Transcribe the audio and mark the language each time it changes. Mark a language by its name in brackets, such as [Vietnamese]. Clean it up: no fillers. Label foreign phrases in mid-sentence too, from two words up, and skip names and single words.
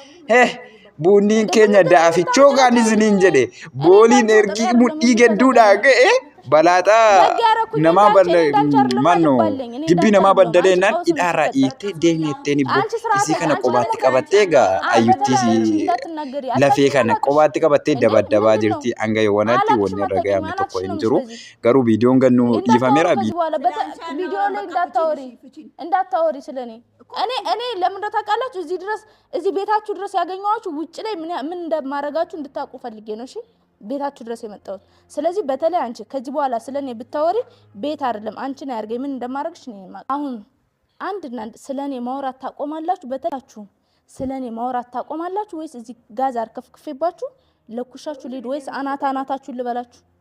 [Oromo] Bunniin keenya daafichoo gaan isiniin jedhe booliin ergii mudhii gedduudhaa ga'e balaaxaa namaa mannoo dibbii namaa baddaleenaan hidhaarraa dhiittee deemeetteen ibboo isii kana qobaatti qabattee gaa ayyuttii lafee kana qobaatti qabattee dabaddabaa jirti hanga yoowwanaatti wanni irra ga'amne tokko hin jiru garuu viidiyoon gannuu dhiifameera. [Amharic] ቪዲዮ ላይ እንዳታወሪ ስለኔ እኔ ለምን ታውቃላችሁ እዚህ ቤታችሁ ድረስ ያገኘዋችሁ ውጭ ላይ ምን እንደማረጋችሁ እንድታውቁ ፈልጌ ነው። እሺ ቤታችሁ ድረስ የመጣሁት ስለዚህ በተለይ አንቺ ከዚህ በኋላ ስለኔ ብታወሪ ቤት አይደለም አንቺ ነው ያርገኝ ምን እንደማረግሽ ነው። አሁን አንድና ስለኔ ማውራት ታቆማላችሁ። በተላችሁ ስለኔ ማውራት ታቆማላችሁ ወይስ እዚህ ጋዝ አርከፍክፌባችሁ ለኩሻችሁ ሊድ ወይስ አናታችሁ ልበላችሁ?